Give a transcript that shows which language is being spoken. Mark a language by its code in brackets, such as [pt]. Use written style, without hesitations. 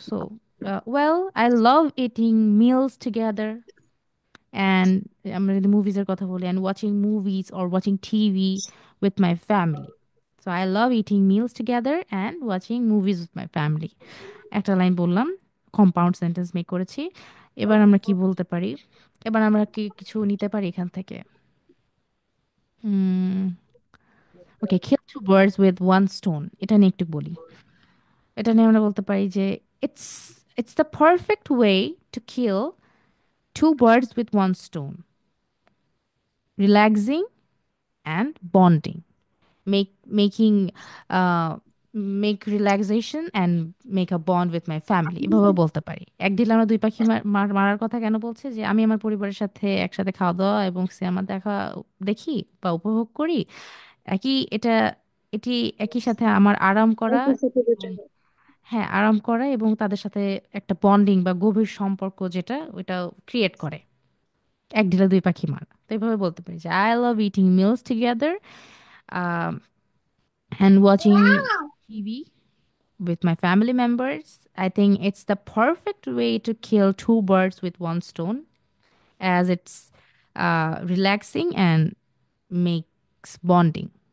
[en] so well, I love eating meals together and, [bn] আমরা যদি মুভিজের কথা বলি, [en] And watching movies or watching TV with my family. So I love eating meals together and watching movies with my family. [bn] একটা line বললাম, compound sentence make করেছি। এবার আমরা কি বলতে পারি? এবার আমরা কি কিছু নিতে পারি এখান থেকে? Hmm. [en] okay, kill two birds with one stone, [bn] এটা নিয়ে একটু বলি। এটা নিয়ে আমরা বলতে পারি যে [en] it's it's the perfect way to kill two birds with one stone, relaxing and bonding, making uh, make relaxation and make a bond with my family, [bn] এভাবে বলতে পারি। এক ঢিলে আমরা দুই পাখি মারার কথা কেন বলছে, যে আমি আমার পরিবারের সাথে একসাথে খাওয়া দাওয়া এবং সিনেমা দেখা দেখি বা উপভোগ করি, একই এটা এটি একই সাথে আমার আরাম করা একই সাথে এবং [en] Better. [bn] হ্যাঁ, আরাম করা এবং তাদের সাথে একটা বন্ডিং বা গভীর সম্পর্ক যেটা ওটা ক্রিয়েট করে। এক ঢিলে দুই পাখি মারা, তো এভাবে বলতে পারি যে [en] I love eating meals together and watching TV with my family members. I think it's the perfect way to kill two birds with one stone, as it's relaxing and makes bonding.